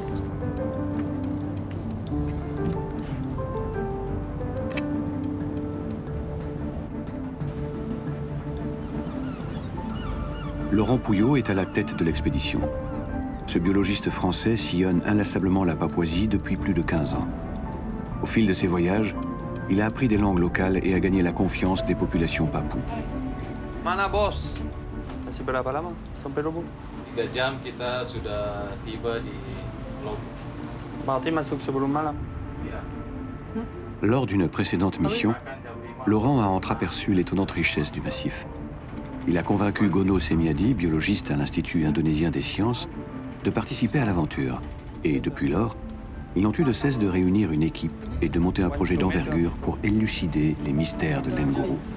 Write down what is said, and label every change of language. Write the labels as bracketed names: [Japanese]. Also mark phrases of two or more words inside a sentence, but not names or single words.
[French] Laurent Pouillot est à la tête de l'expédition. Ce biologiste français sillonne inlassablement la Papouasie depuis plus de 15 ans. Au fil de ses voyages, il a appris des langues locales et a gagné la confiance des populations papoues. [Indonesian] Mana bos? Masih berapa lama sampai Lobo? 3 jam kita sudah tiba di Lobo. Berarti masuk sebelum malam. [French] Lors d'une précédente mission, Laurent a entreaperçu l'étonnante richesse du massif. Il a convaincu Gono Semiadi, biologiste à l'Institut indonésien des sciences, de participer à l'aventure. Et depuis lors, ils n'ont eu de cesse de réunir une équipe et de monter un projet d'envergure pour élucider les mystères de l'Nguru.